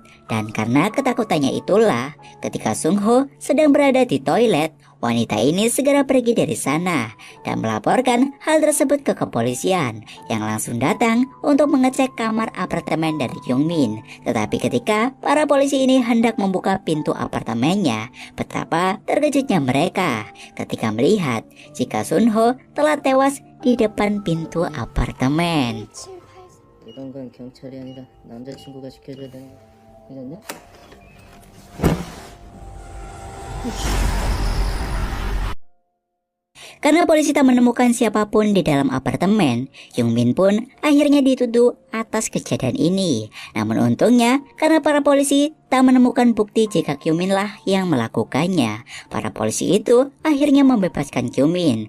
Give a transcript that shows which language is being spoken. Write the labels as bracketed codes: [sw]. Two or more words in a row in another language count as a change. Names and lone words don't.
[id] Dan karena ketakutannya itulah, ketika Sung-ho sedang berada di toilet, wanita ini segera pergi dari sana dan melaporkan hal tersebut ke kepolisian yang langsung datang untuk mengecek kamar apartemen dari Kyung-min. Tetapi ketika para polisi ini hendak membuka pintu apartemennya, betapa terkejutnya mereka ketika melihat jika Sun-ho telah tewas di depan pintu apartemen. [ko] 이런 건 경찰이 아니라 남자친구가 지켜줘야 되는 거 아니냐? [id] Karena polisi tak menemukan siapapun di dalam apartemen, Kyung-min pun akhirnya dituduh atas kejadian ini. Namun untungnya, karena para polisi tak menemukan bukti jika Kyung-min lah yang melakukannya, para polisi itu akhirnya membebaskan Kyung-min.